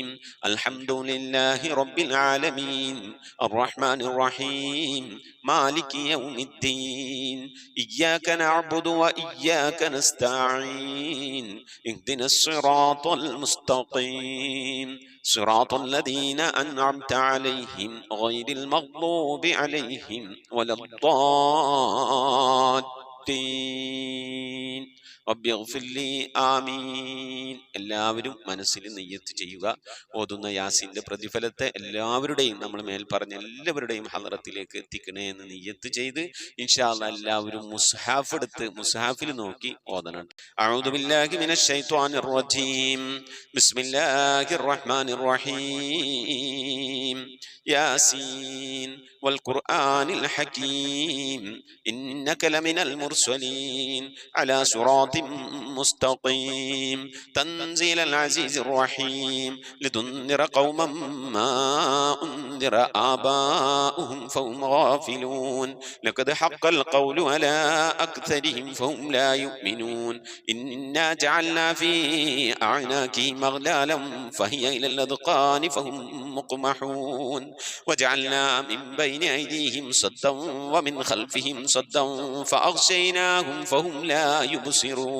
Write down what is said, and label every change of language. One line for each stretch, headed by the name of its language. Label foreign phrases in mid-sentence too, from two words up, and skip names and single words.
Arabic: الحمد لله رب العالمين الرحمن الرحيم مالك يوم الدين إياك نعبد وإياك نستعين اهدنا الصراط المستقيم صراط الذين أنعمت عليهم غير المغضوب عليهم ولا الضالين. رب اغفر لي.
Malayalam: ആമീൻ. എല്ലാവരും മനസ്സിൽ നിയ്യത്ത് ചെയ്യുക. ഓതുന്ന യാസീന്റെ പ്രതിഫലത്തെ എല്ലാവരുടെയും നമ്മൾ മേൽ പറഞ്ഞ എല്ലാവരുടെയും ഹളറത്തിലേക്ക് എത്തിക്കണേ എന്ന് നിയ്യത്ത് ചെയ്ത്
Arabic: إن شاء الله
Malayalam: എല്ലാവരും മുസ്ഹാഫ് എടുത്ത് മുസ്ഹാഫിൽ നോക്കി ഓതണം.
Arabic: أعوذ بالله من الشيطان الرجيم. بسم الله الرحمن الرحيم. يس والقرآن الحكيم إنك لمن المرسلين على صراط مستقيم تنزيل العزيز الرحيم لتنذر قوما ما أنذر آباؤهم فهم غافلون لقد حق القول على أكثرهم فهم لا يؤمنون إنا جعلنا في أعناقهم أغلالا فهي إلى الأذقان فهم مقمحون وجعلنا من بين أيديهم صدا ومن خلفهم صدا فأغشيناهم فهم لا يبصرون